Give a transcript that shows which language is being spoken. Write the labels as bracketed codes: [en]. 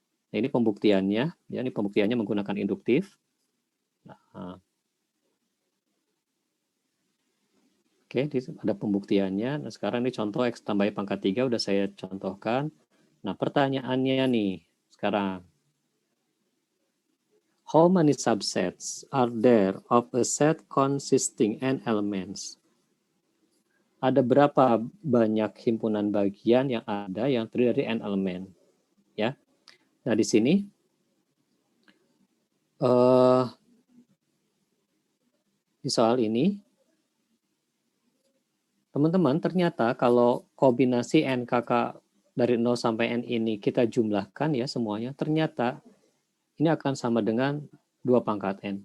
[id] Nah, ini pembuktiannya, ya ini pembuktiannya menggunakan induktif. Nah, oke, ada pembuktiannya. Nah, sekarang ini contoh X tambah Y pangkat 3 udah saya contohkan. Nah, pertanyaannya nih sekarang. [en] How many subsets are there of a set consisting n elements? [id] Ada berapa banyak himpunan bagian yang ada yang terdiri dari n elemen? Ya. Nah, di sini di soal ini teman-teman, ternyata kalau kombinasi NKK dari 0 sampai N ini kita jumlahkan ya semuanya, ternyata ini akan sama dengan 2 pangkat N.